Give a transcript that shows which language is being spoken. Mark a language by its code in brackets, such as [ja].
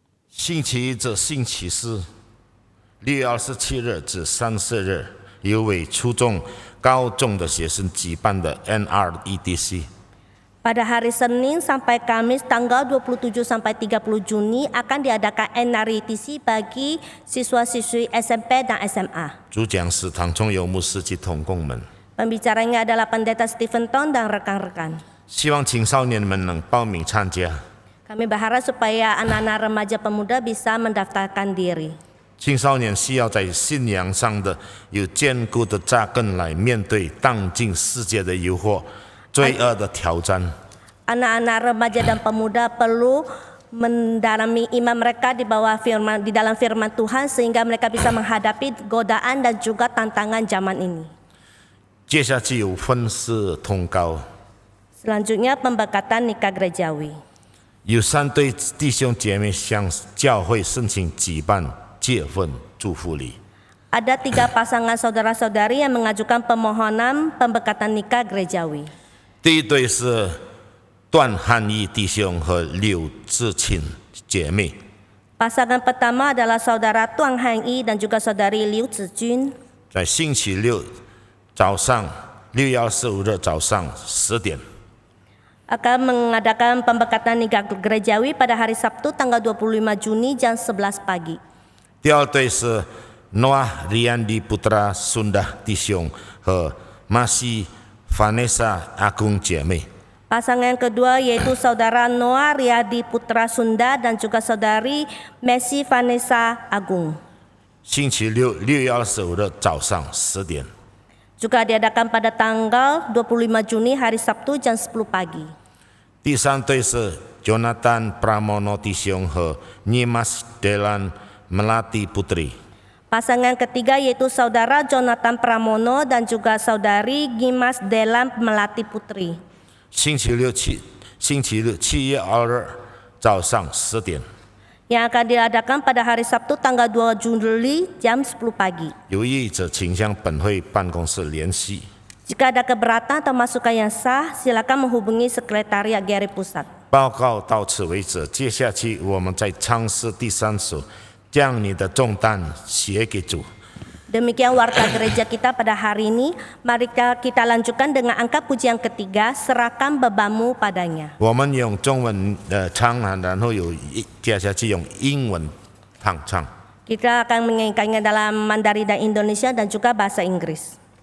[zh] 星期一至星期四，6月27日至30日，有为初中、高中的学生举办的 NREDC。 [id] Pada hari Senin sampai Kamis tanggal 27 sampai 30 Juni akan diadakan NREDC bagi siswa-siswi SMP dan SMA. [zh] 主讲是唐崇勇牧师及同工们， [id] Pembicaranya adalah Pendeta Stephen Ton dan rekan-rekan. [zh] 希望青少年们能报名参加。 [id] Kami berharap supaya anak-anak remaja pemuda bisa mendaftarkan diri. [zh] 青少年需要在信仰上的有坚固的扎根来面对当今世界的诱惑、罪恶的挑战。 [id] Anak-anak remaja dan pemuda perlu mendalami iman mereka di dalam firman Tuhan sehingga mereka bisa menghadapi godaan dan juga tantangan zaman ini. [zh] 接下去有分式通告， [id] Selanjutnya pemberkatan nikah gerejawi. [zh] 有3对弟兄姐妹向教会申请举办结婚祝福礼。 [id] Ada 3 pasangan saudara-saudari yang mengajukan permohonan pemberkatan nikah gerejawi. [zh] 第一对是段汉义弟兄和柳志清姐妹， [id] Pasangan pertama adalah saudara Tuan Han Yi dan juga saudari Liu Zijun. [zh] 在星期六早上6月25日早上10点。 [id] Akan mengadakan pemberkatan nikah gerejawi pada hari Sabtu tanggal 25 Juni jam 11 pagi. [zh] 第二对是 Noah Riandi Putra Sunda 弟兄和 Masih Vanessa Agung 姐妹。 [id] Pasangan yang kedua yaitu saudara Noah Riadi Putra Sunda dan juga saudari Messi Vanessa Agung. [zh] 星期六6月25日早上10点。 [id] Juga diadakan pada tanggal 25 Juni hari Sabtu jam 10 pagi. [zh] 第三对是 Jonathan Pramono 弟兄和 Nyimas Delan Melati Putri。 [id] Pasangan ketiga yaitu saudara Jonathan Pramono dan juga saudari Nyimas Delan Melati Putri. [zh] 星期六7月2日早上10点。 [id] Yang akan diadakan pada hari Sabtu tanggal 2 Juli jam 10 pagi. [zh] 有意者请向本会办公室联系。 [id] Jika ada keberatan atau masukan yang sah, silakan menghubungi Sekretariat GRI Pusat. [zh] 报告到此为止，接下去我们在唱诗第3首，将你的重担写给主。 [id] Demikian warta gereja kita pada hari ini. Mari kita lanjutkan dengan angka pujian ketiga, serahkan bebanmu padanya. [zh] 我们用中文唱，然后接下去用英文唱。 [id] Kita akan menyanyikannya dalam Mandarin dan Indonesia dan juga bahasa Inggris.